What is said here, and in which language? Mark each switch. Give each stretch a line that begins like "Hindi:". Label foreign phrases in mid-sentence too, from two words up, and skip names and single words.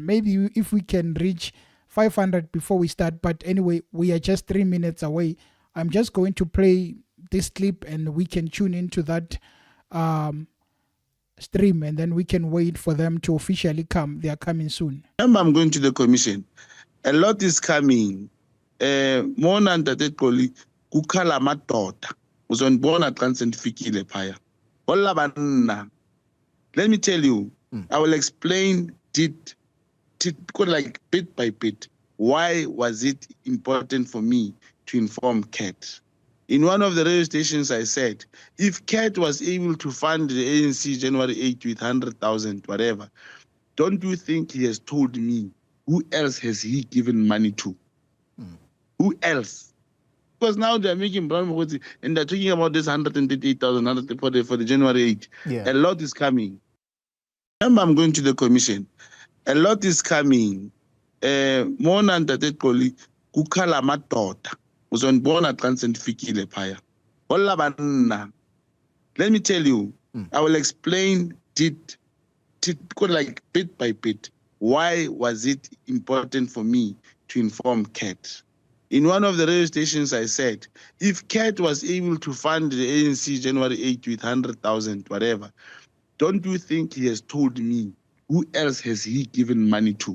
English: Maybe if we can reach 500 before we start. But anyway, we are just 3 minutes away. I'm just going to play this clip and we can tune into that stream, and then we can wait for them to officially come. They are coming soon. Remember, I'm going to the commission. A lot is coming.
Southern Sotho: Mona Ntate
Xhosa: Xoli, kukhala madoda. Uzonibona xa sendifikile phaya.
Southern Sotho: Hola banna.
English: Let me tell you, I will explain like bit by bit. Why was it important for me to inform Cat? In one of the radio stations, I said, if Cat was able to fund the ANC January 8th with 100,000, whatever, don't you think he has told me who else has he given money to? Who else? Because now they're making Brown Mogotsi and they're talking about this 138,000 for the January 8th. Yeah. A lot is coming. Remember, I'm going to the commission. A lot is coming.
Southern Sotho: Mona Ntate
Xhosa: Xoli, kukhala madoda. Uzonibona xa sendifikile phaya.
Southern Sotho: Hola banna.
English: Let me tell you, I will explain like bit by bit. Why was it important for me to inform Cat? In one of the radio stations, I said, if Cat was able to fund the ANC January 8th with 100,000, whatever, don't you think he has told me who else has he given money to?